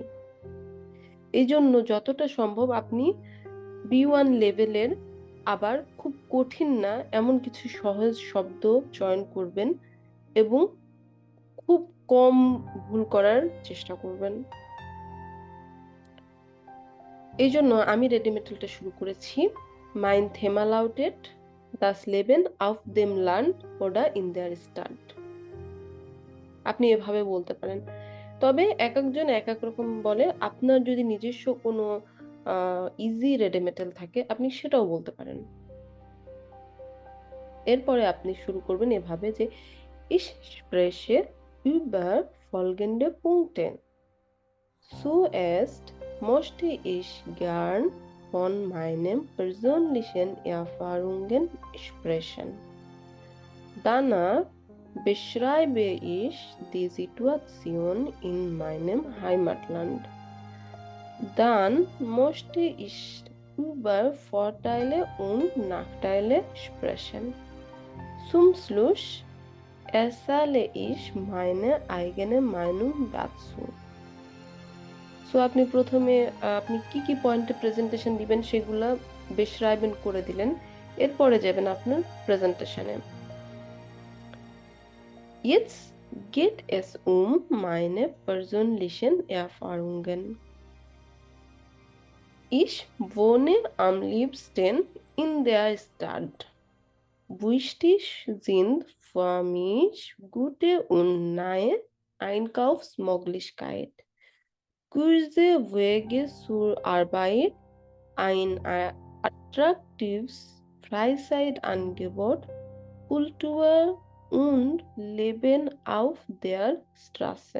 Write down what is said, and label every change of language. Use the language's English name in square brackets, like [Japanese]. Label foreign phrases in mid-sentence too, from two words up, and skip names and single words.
[Bangla] এই জন্য যতটা সম্ভব আপনি B1 লেভেলের আবার খুব কঠিন না এমন কিছু সহজ শব্দ চয়ন করবেন এবং খুব কম ভুল করার চেষ্টা করবেন। এই জন্য আমি রেডিমেটালটা শুরু করেছি। [German] Mein Thema lautet das Leben auf dem Land oder in der Stadt। [Bangla] আপনি এভাবে বলতে পারেন। তবে এক একজন এক এক রকম বলে। আপনার যদি নিজস্ব কোনো ইজি রেডিমেটাল থাকে আপনি সেটাও বলতে পারেন। এরপরে আপনি শুরু করবেন এভাবে যে [German] ich spreche über folgende Punkte. Zuerst möchte ich gern von meinen persönlichen Erfahrungen sprechen. Danach beschreibe ich die Situation in meinem Heimatland. Dann möchte ich über Vorteile und Nachteile sprechen. Zum Schluss erzähle ich meine eigene Meinung dazu. [Bangla] সো আপনি প্রথমে আপনি কি কি পয়েন্টে প্রেজেন্টেশন দিবেন সেগুলা বেশরাইবেন করে দিলেন। এরপরে যাবেন আপনার প্রেজেন্টেশনে। [German] Jetzt geht es um meine persönlichen Erfahrungen. Ich wohne am liebsten in der Stadt. Wichtig sind für mich gute und nahe Einkaufsmöglichkeiten, kurze Wege zur Arbeit, ein attraktives Freizeitangebot, Kultur und Leben auf der Straße.